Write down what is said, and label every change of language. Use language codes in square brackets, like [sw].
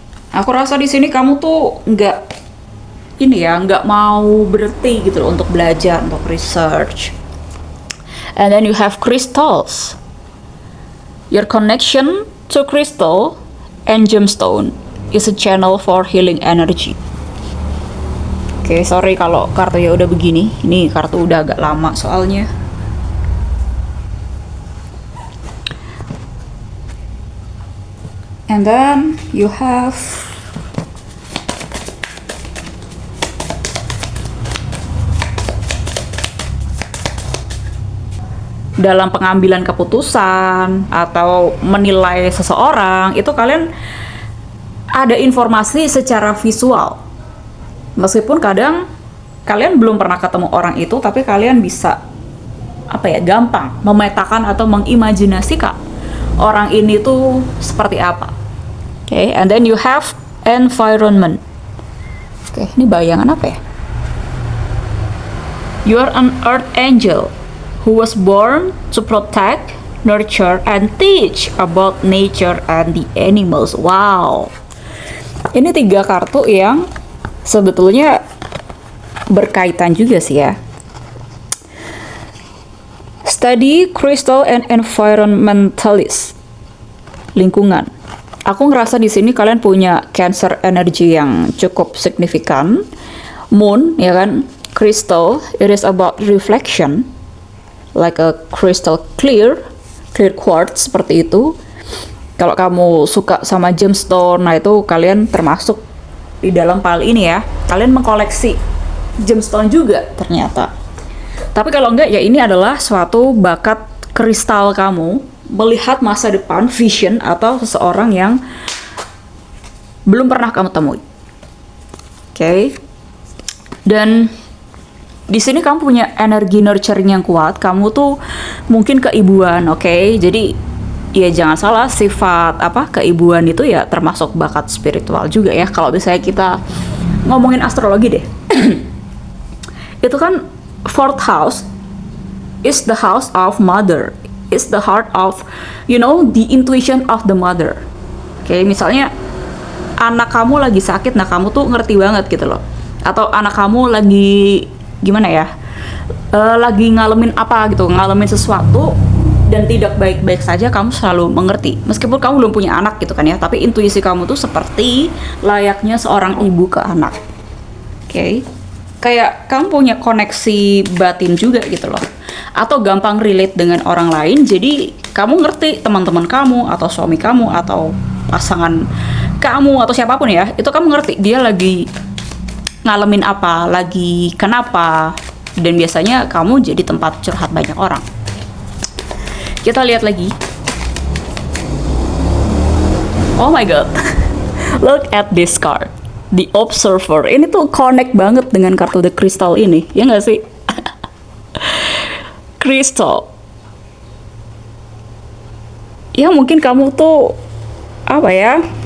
[id] Aku rasa di sini kamu tuh nggak mau berhenti gitu loh untuk belajar, untuk research. [en] And then you have crystals. Your connection to crystal and gemstone is a channel for healing energy. [id] Oke, sorry kalau kartunya udah begini. Ini kartu udah agak lama soalnya. [en] And then you have [id] dalam pengambilan keputusan atau menilai seseorang, itu kalian ada informasi secara visual. Meskipun kadang kalian belum pernah ketemu orang itu, tapi kalian bisa gampang memetakan atau mengimajinasikan orang ini tuh seperti apa. [en] Oke, and then you have environment. Oke, [id] ini bayangan apa ya? [en] You are an earth angel who was born to protect, nurture, and teach about nature and the animals. Wow. [id] Ini 3 kartu yang sebetulnya berkaitan juga sih ya. [en] Study, crystal, and environmentalist. [id] Lingkungan. Aku ngerasa di sini kalian punya Cancer energy yang cukup signifikan. Moon, ya kan? [en] Crystal, it is about reflection. Like a crystal clear quartz [id] seperti itu. Kalau kamu suka sama gemstone, nah itu kalian termasuk di dalam pal ini ya. Kalian mengkoleksi gemstone juga ternyata. Tapi kalau enggak ya, ini adalah suatu bakat kristal kamu melihat masa depan, vision, atau seseorang yang belum pernah kamu temui. Oke. Dan di sini kamu punya energi nurturing yang kuat. Kamu tuh mungkin keibuan, oke? Jadi ya jangan salah, sifat keibuan itu ya termasuk bakat spiritual juga ya. Kalau misalnya kita ngomongin astrologi deh. Itu kan [en] fourth house is the house of mother, is the heart of, the intuition of the mother. [id] Oke, misalnya anak kamu lagi sakit, nah kamu tuh ngerti banget gitu loh. Atau anak kamu lagi gimana ya, lagi ngalamin apa gitu, ngalamin sesuatu dan tidak baik-baik saja, kamu selalu mengerti. Meskipun kamu belum punya anak gitu kan ya, tapi intuisi kamu tuh seperti layaknya seorang ibu ke anak. Oke, kayak kamu punya koneksi batin juga gitu loh, atau gampang relate dengan orang lain. Jadi kamu ngerti teman-teman kamu atau suami kamu atau pasangan kamu atau siapapun ya, itu kamu ngerti dia lagi ngalamin apa, lagi kenapa, dan biasanya kamu jadi tempat curhat banyak orang. Kita lihat lagi. [en] Oh my god. Look at this card, the observer. [id] Ini tuh connect banget dengan kartu the crystal ini, ya nggak sih? [en] Crystal. [id] Ya mungkin kamu tuh apa ya?